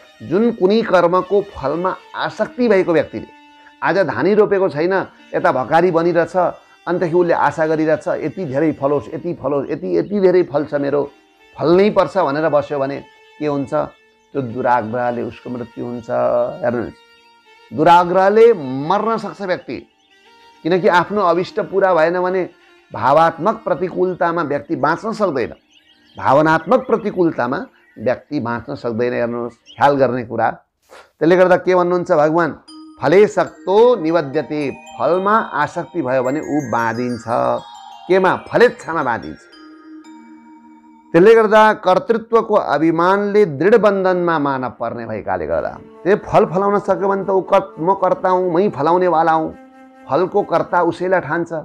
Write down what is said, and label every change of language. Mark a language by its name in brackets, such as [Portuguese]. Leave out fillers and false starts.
[Nepali] जुन कुनै कर्मको फलमा आसक्ति भएको व्यक्तिले, आज धानी रोपेको छैन, यता भकारी बनिरहेछ, अन्तखेरि उसले आशा गरिरहेछ यति धेरै फलोस्, यति फलोस्, यति धेरै फल्छ, मेरो फल्नै पर्छ भनेर बस्यो भने के हुन्छ? त्यो दुराग्रहले उसको मृत्यु हुन्छ। हेर्नुहोस्, दुराग्रहले मर्न सक्छ व्यक्ति, किनकि आफ्नो अभिष्ट पुरा भएन भने भावात्मक प्रतिकूलतामा व्यक्ति बाँच्न सक्दैन। भावनात्मक प्रतिकूलतामा व्यक्ति बाँच्न सक्दैन। हेर्नुहोस्, ख्याल गर्ने कुरा। त्यसले गर्दा के भन्नुहुन्छ भगवान? [Sanskrit] फले सक्तो निबध्यते। [Nepali] फलमा आसक्ति भयो भने ऊ बाँधिन्छ। केमा? फलेच्छामा बाँधिन्छ। त्यसले गर्दा कर्तृत्वको अभिमानले दृढ बन्धनमा मानव पर्ने भएकाले गर्दा त्यो फल फलाउन सक्यो भने त म कर्ता हुँ, मै फलाउनेवाला हुँ, फलको कर्ता उसैलाई ठान्छ।